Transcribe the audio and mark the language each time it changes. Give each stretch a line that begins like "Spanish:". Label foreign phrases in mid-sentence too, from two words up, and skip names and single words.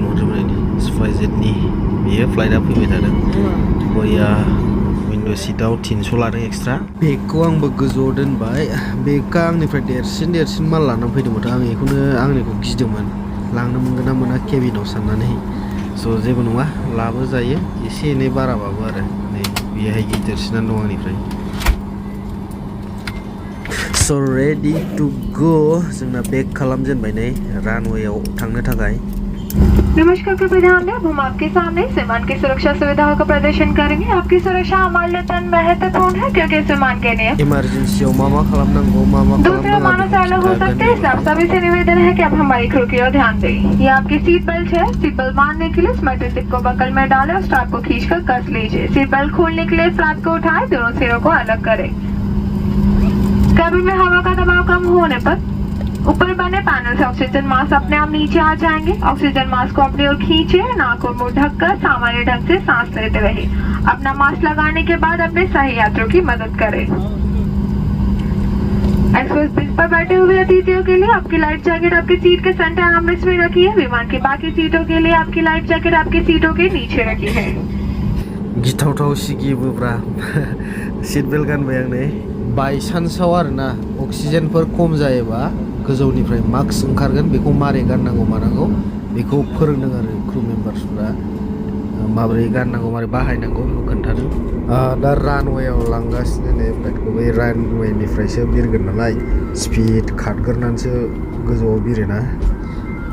Bodo: हरजोबनायनि स्पाइसजेटनि बेयो फ्लाइटआ फैबाय थादों बया विन्ड' सिटआव 300 लादों एक्सट्रा बेगखौ आंबो गोजौआव दोनबाय बेगआ आंनिफ्राय देरसिन माल लानानै फैदोंमोन आं बेखौनो आंनिखौ गिदोंमोन लांनो मोनगोन ना मोना केबिनाव साननानै स' जेबो नङा लाबो जायो एसे एनै बाराबाबो आरो नै बेहाय गिदिरसिनानो दं आंनिफ्राय स'
English: ready to go
Bodo: जोंना बेक खालामजेनबाय नै रानवेयाव थांनो थाखाय
Hindi: नमस्कार कृपया ध्यान दें हम आपके सामने विमान की सुरक्षा सुविधाओं का प्रदर्शन करेंगे आपकी सुरक्षा हमारे लिए अत्यंत महत्वपूर्ण है क्योंकि इस विमान के नियम
Bodo: इमरजेंसीयाव मा खालामनांगौ मा
Hindi: दूसरे विमानों से अलग हो सकते हैं इसलिए आप सभी से निवेदन है कि आप हमारी क्रू की ओर ध्यान दें ये आपकी
English: seat belt
Hindi: है
English: seat belt
Hindi: बांधने के लिए इस
English: metal tip
Hindi: को बकल में डालें और स्ट्रैप को खींचकर कस लीजिए
English: seat belt
Hindi: खोलने के लिए फ्लैप को उठाएं दोनों सिरों को अलग करें कैबिन में हवा का दबाव कम होने पर ऊपर बने पैनल से
English: oxygen mask
Hindi: अपने आप नीचे आ जाएंगे
English: oxygen mask
Hindi: को अपनी ओर खींचे नाक और मुंह ढककर सामान्य ढंग से सांस लेते रहे अपना मास्क लगाने के बाद अपने सही यात्रियों की मदद करें
English: express bench
Hindi: पर बैठे हुए अतिथियों के लिए आपकी
English: life jacket
Hindi: आपकी सीट के
English: centre armrest
Hindi: में रखी है विमान की बाकी सीटों के लिए आपकी
English: life jacket
Hindi: आपकी सीटों के नीचे रखी है
Bodo: गिथावथाव सिगियोब्रा
English: seat belt
Bodo: गानबाय आं नै बायसान्सआव आरोना अक्सिजेनफोर खम जायोबा गोजौनिफ्राय मास्क ओंखारगोन बेखौ मारै गाननांगौ मानांगौ बेखौ फोरोंदों आरो
English: crew membersfra
Bodo: माबोरै गाननांगौ मारै बाहायनांगौ बेखौ खोन्थादों दा रानवेयाव लांगासिनो नै फ्लाइटखौ बै रानवेनिफ्रायसो बिरगोन नालाय स्पिड खारग्रोनानैसो गोजौआव बिरोना